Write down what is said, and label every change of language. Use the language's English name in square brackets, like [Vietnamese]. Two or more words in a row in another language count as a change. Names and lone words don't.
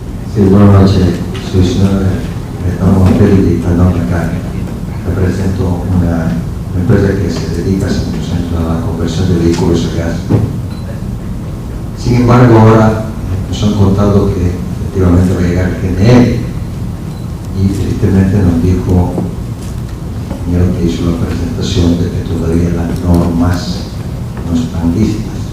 [Italian] Sì, buonanotte, sono Gaetano Montelli di Padrona Carne. Rappresento un'impresa che [Spanish] se dedica 100% alla conversión de vehículos a gas. Sin embargo, ahora nos han contado que efectivamente va a llegar GNL y tristemente nos dijo el ingeniero que hizo la presentación de que todavía las normas no están listas.